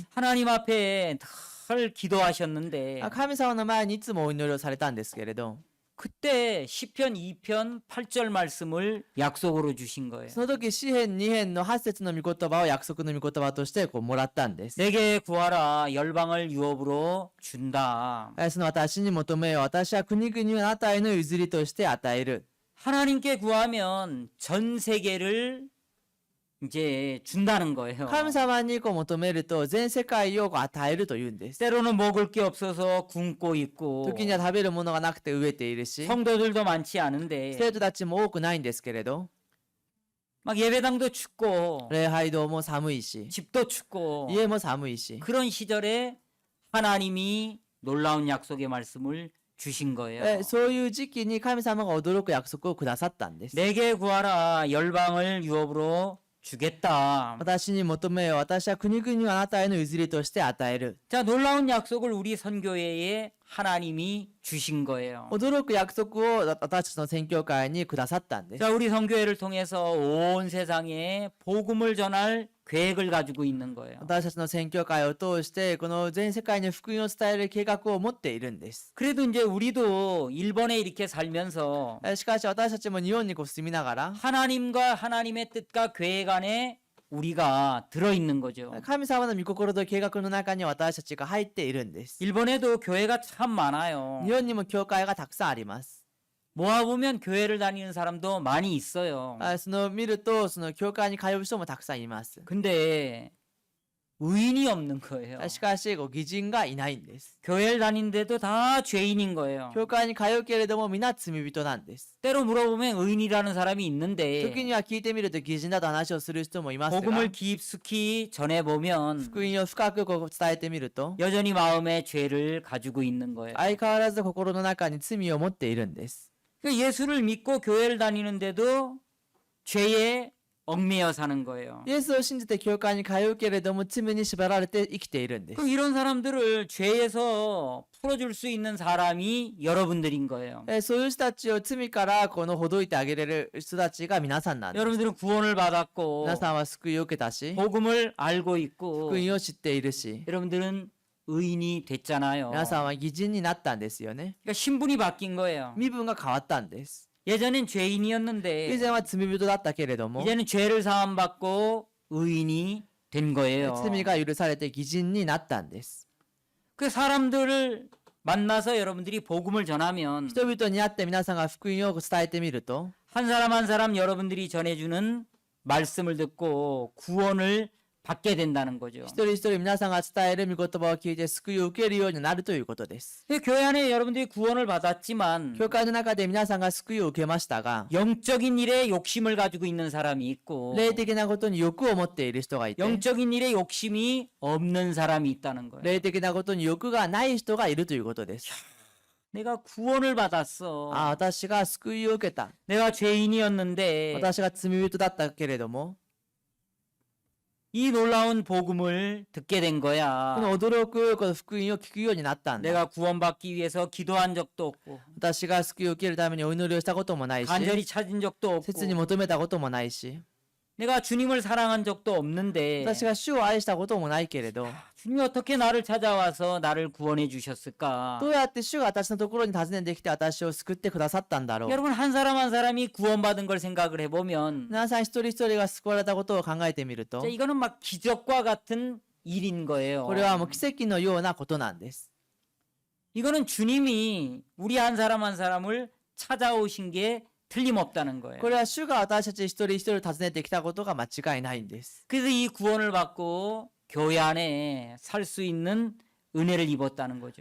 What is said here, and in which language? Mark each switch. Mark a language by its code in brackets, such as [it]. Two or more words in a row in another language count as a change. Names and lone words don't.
[ko] 하나님 앞에 늘 기도하셨는데 [ja] 神様の前にいつもお祈りをされたんですけれど、 [ko] 그때 시편 2편 8절 말씀을 약속으로 주신 거예요. [ja] その時詩編2編の8節の御言葉を約束の御言葉としてもらったんです。 [ko] 내게 구하라 열방을 유업으로 준다. [ja] その私に求めよ、私は国々をあなたへの譲りとして与える。 [ko] 하나님께 구하면 전 세계를 이제 준다는 거예요. [ja] 神様に求めると全世界を与えるというんです。 [ko] 때로는 먹을 게 없어서 굶고 있고 [ja] 時には食べるものがなくて飢えているし、 [ko] 성도들도 많지 않은데 [ja] 生徒たちも多くないんですけれど、 [ko] 막 예배당도 춥고 [ja] 礼拝堂も寒いし、 [ko] 집도 춥고 [ja] 家も寒いし、 [ko] 그런 시절에 하나님이 놀라운 약속의 말씀을 주신 거예요. [ja] そういう時期に神様が驚く約束をくださったんです。 [ko] 내게 구하라 열방을 유업으로 주겠다. [ja] 私に求めよ、私は国々をあなたへの譲りとして与える。 [ko] 자, 놀라운 약속을 우리 선교회에 하나님이 주신 거예요. [ja] 驚く約束を私たちの宣教会にくださったんです。 [ko] 자, 우리 선교회를 통해서 온 세상에 복음을 전할 계획을 가지고 있는 거예요. [ja] 私たちの宣教会を通してこの全世界に福音を伝える計画を持っているんです。 [ko] 그래도 이제 우리도 일본에 이렇게 살면서 [ja] しかし私たちも日本に住みながら [ko] 하나님과 하나님의 뜻과 계획 안에 우리가 들어있는 거죠. [ja] 神様の御心と計画の中に私たちが入っているんです。 [ko] 일본에도 교회가 참 많아요. [ja] 日本にも教会がたくさんあります。 [ko] 모아보면 교회를 다니는 사람도 많이 있어요. [ja] その見るとその教会に通う人もたくさんいます。 [ko] 근데 의인이 없는 거예요. [ja] しかし義人がいないんです。 [ko] 교회를 다니는데도 다 죄인인 거예요. [ja] 教会に通うけれども皆罪人なんです。 [ko] 때로 물어보면 의인이라는 사람이 있는데 [ja] 時には聞いてみると義人だと話をする人もいますが、 [ko] 복음을 깊숙이 전해보면 [ja] 福音を深く伝えてみると [ko] 여전히 마음에 죄를 가지고 있는 거예요. [ja] 相変わらず心の中に罪を持っているんです。 [ko] 그러니까 예수를 믿고 교회를 다니는데도 죄에 얽매여 사는 거예요. [ja] イエスを信じて教会に通うけれども罪に縛られて生きているんです。 [ko] 그럼 이런 사람들을 죄에서 풀어줄 수 있는 사람이 여러분들인 거예요. [ja] そういう人たちを罪からこのほどいてあげれる人たちが皆さんなんです。 [ko] 여러분들은 구원을 받았고 [ja] 皆さんは救いを受けたし、 [ko] 복음을 알고 있고 [ja] 福音を知っているし、 [ko] 여러분들은 의인이 됐잖아요. [ja] 皆さんは義人になったんですよね。 [ko] 그러니까 신분이 바뀐 거예요. [ja] 身分が変わったんです。 [ko] 예전엔 [ja] 以 [ko] 죄인이었는데 [ja] 前は罪人だったけれども、 [ko] 이제는 죄를 사함 받고 의인이 된 거예요. [ja] 罪が許されて義人になったんです。 [ko] 그 사람들을 만나서 여러분들이 복음을 전하면 [ja] 人々に会って皆さんが福音を伝えてみると、 [ko] 한 사람 한 사람 여러분들이 전해주는 말씀을 듣고 구원을 받게 된다는 거죠. [ja] 一人一人皆さんが伝える御言葉を聞いて救いを受けるようになるということです。 [ko] 교회 안에 여러분들이 구원을 받았지만 [ja] 教会の中で皆さんが救いを受けましたが、 [ko] 영적인 일에 욕심을 가지고 있는 사람이 있고 [ja] 霊的なことに欲を持っている人がいて、 [ko] 영적인 일에 욕심이 없는 사람이 있다는 거예요. [ja] 霊的なことに欲がない人がいるということです。 [ko] 내가 구원을 받았어. [ja] 私が救いを受けた。 [ko] 내가 죄인이었는데 [ja] 私が罪人だったけれども、 [ko] 이 놀라운 복음을 듣게 된 [ja] こ [ko] 거야. [ja] の驚くこの福音を聞くようになったんだ。 [ko] 내가 구원받기 위해서 기도한 적도 없고 [ja] 私が救いを受けるためにお祈りをしたこともないし、 [ko] 간절히 찾은 적도 없고 [ja] 切に求めたこともないし、 [ko] 내가 주님을 사랑한 적도 없는데 [ja] 私が主を愛したこともないけれど、 [ko] 주님이 어떻게 나를 찾아와서 나를 구원해 주셨을까? [ja] どうやって主が私のところに訪ねてきて私を救ってくださったんだろう。 [ko] 여러분 한 사람 한 사람이 구원받은 걸 생각을 해보면 [ja] 皆さん一人一人が救われたことを考えてみると、 [ko] 이거는 막 기적과 같은 일인 거예요. [ja] これはもう奇跡のようなことなんです。 [ko] 이거는 주님이 우리 한 사람 한 사람을 찾아오신 게 틀림없다는 거예요. [ja] これは主が私たち一人一人を訪ねてきたことが間違いないんです。 [ko] 그래서 이 구원을 받고 교회 안에 살 수 있는 은혜를 입었다는 거죠.